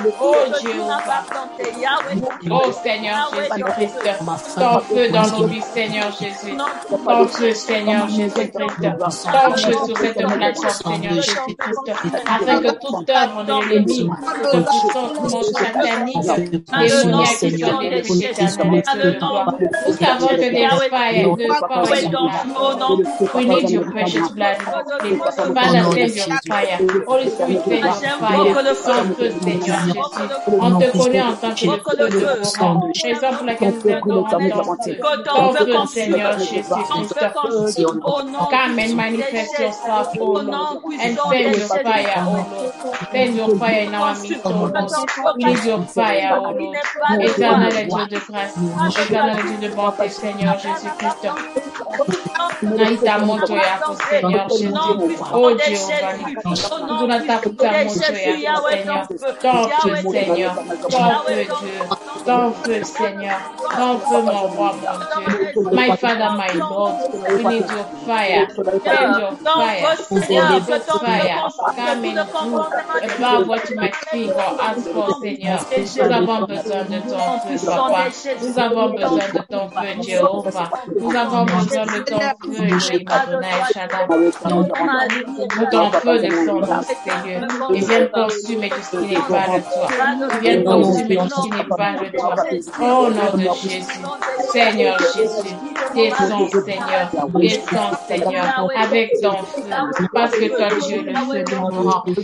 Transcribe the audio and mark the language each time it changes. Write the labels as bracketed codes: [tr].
[fr] Oh Jéhovah, oh Seigneur Jésus-Christ, ton feu dans nos vies, Seigneur Jésus, ton feu, Seigneur Jésus-Christ, ton feu sur cette plateforme, Seigneur Jésus-Christ, afin que toute œuvre de l'ennemi, toute puissance satanique, démoniaque qui soit détruite éternelle de toi. Nous savons que des [en] fire, the power is blood. We need your precious blood. Father, send your fire. Holy Spirit, send your fire. [fr] Ton feu, Seigneur Jésus. On te connaît en tant que le feu de Coran. Raison pour laquelle nous adorons ton feu. Ton feu, Seigneur Jésus-Christ. [en] Come and manifest yourself, O Lord, and send your fire, O Lord. Send your fire in our midst, O Lord. We need your fire, O Lord. [fr] Éternel Dieu de grâce, éternel Dieu de bonté, Seigneur Jésus-Christ. [sw] Naita moto yako, Seigneur Jésus. Oh Jéhovah, [fr] nous [sw] tunatafuta moto yako, Seigneur. [fr] Ton feu, Seigneur. Ton feu, Dieu. Ton feu, Seigneur. Ton feu, mon roi, mon Dieu. [en] My Father, my Lord, we need your fire. Send your fire. Send your fire. Come and do above what you might think or ask for, Seigneur. [fr] Nous avons besoin de ton feu, Papa. Nous avons besoin de ton feu, Jéhovah. Nous avons besoin de ton feu, Adonai Shaddai. Que ton feu descende dans ces lieux et vienne consumer tout ce qui n'est pas de toi. Vienne consumer tout ce qui n'est pas de toi. Au nom de Jésus, Seigneur Jésus, descends, Seigneur, descends, Seigneur, avec ton feu, parce que toi, Dieu, le feu demeurant.